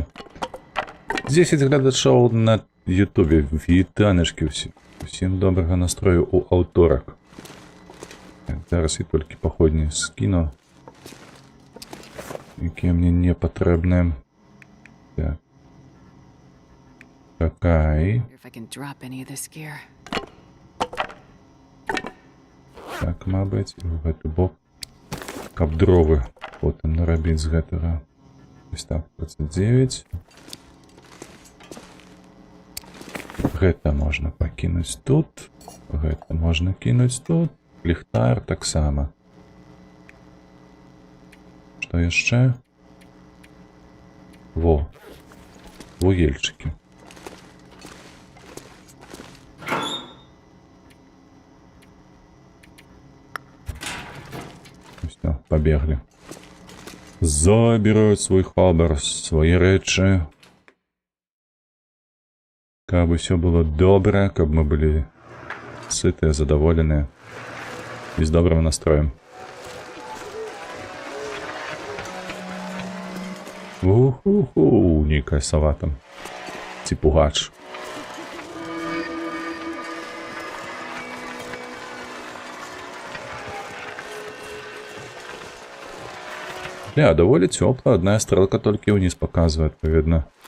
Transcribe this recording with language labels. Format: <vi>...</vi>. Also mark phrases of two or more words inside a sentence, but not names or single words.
<be>10 гледачоў на Ютубе. Вітанечкі усім добрага настрою у аўторак. Зараз і толькі паходні скіну, якія мне не патрэбныя. Так. Какай.</be> <en>If I can drop any of this gear.</en> <be>Так, мабыць, і ў гэты бок. Каб дровы потым нарабіць з гэтага. Ось так, 29. Гэта можна пакінуць тут. Гэта можна кінуць тут. Ліхтар таксама. Што яшчэ? Во. Вугельчыкі.</be> <ru>Все, побегли. Забирают свой хабар, свои рэчы.</ru> <be>Каб усё было добра, каб мы былі сытыя, задаволеныя і з добрым настроем. Уху-ху, нейкая сава там. Ці пугач. Даволі цёпла,</be> <ru>одна стрелка</ru> <be>толькі ўніз показвае, адпаведна.</be>